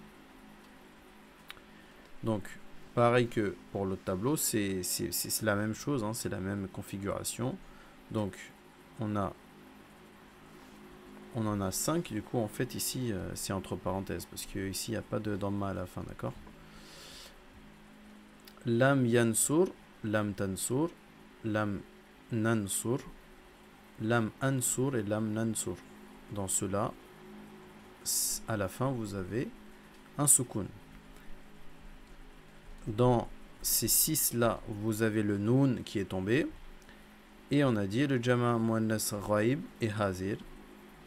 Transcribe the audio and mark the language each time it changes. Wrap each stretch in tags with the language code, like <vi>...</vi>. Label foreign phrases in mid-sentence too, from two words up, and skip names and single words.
<fr>Donc, pareil que pour le tableau, c'est la même chose, hein, c'est la même configuration. Donc, on en a 5, du coup, en fait, ici, c'est entre parenthèses, parce qu'ici, il n'y a pas de damma à la fin, d'accord?</fr> <ar>Lam yansur, lam tansur, lam nansur, lam ansur et lam nansur.</ar> <fr>Dans cela, à la fin, vous avez un soukoun. Dans ces 6-là, vous avez le noun qui est tombé. Et on a dit le</fr> <ar>jama muannas ghaib</ar> <fr>et hazir.</fr>